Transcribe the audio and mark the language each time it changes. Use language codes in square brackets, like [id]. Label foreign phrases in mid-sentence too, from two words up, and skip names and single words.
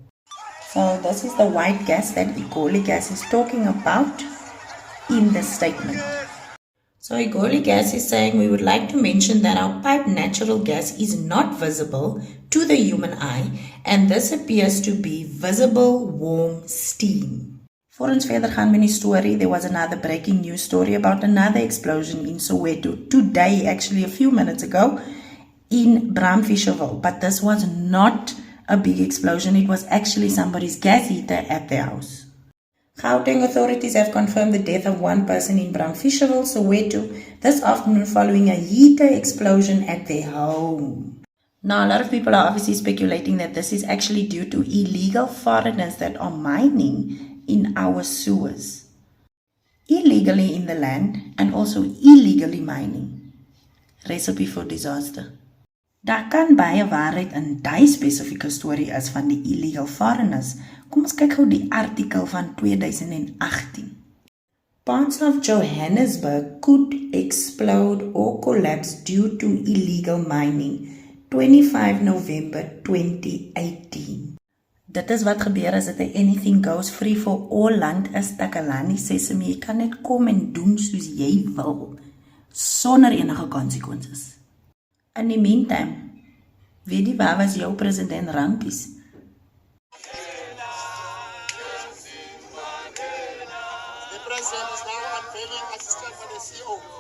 [en] So this is the white gas that Igoli gas is talking about in the statement. So Igoli gas is saying we would like to mention that our piped natural gas is not visible to the human eye and this appears to be visible warm steam. [af] For ons verder gaan met die story, [en] there was another breaking news story about another explosion in Soweto today, actually a few minutes ago, in Bramfisherville. But this was not a big explosion, it was actually somebody's gas heater at their house. Gauteng authorities have confirmed the death of one person in Bramfisherville, Soweto, this afternoon following a heater explosion at their home. Now, a lot of people are obviously speculating that this is actually due to illegal foreigners that are mining in our sewers. Illegally in the land and also illegally mining. Recipe for disaster. [af] Daar kan baie waarheid in die spesifieke storie is van die [en] illegal foreigners. [af] Kom ons kyk gou die artikel van 2018. [en] Parts of Johannesburg could explode or collapse due to illegal mining. 25 November 2018. [af] Dit is wat gebeur as dit 'n [en] anything goes free for all [af] land is Takalani Sesame. Jy kan net kom en doen soos jy wil, sonder enige consequences. In die meantime, weet jy waar was jou president Rampies? [en] The president is now unveiling assistant for the CEO.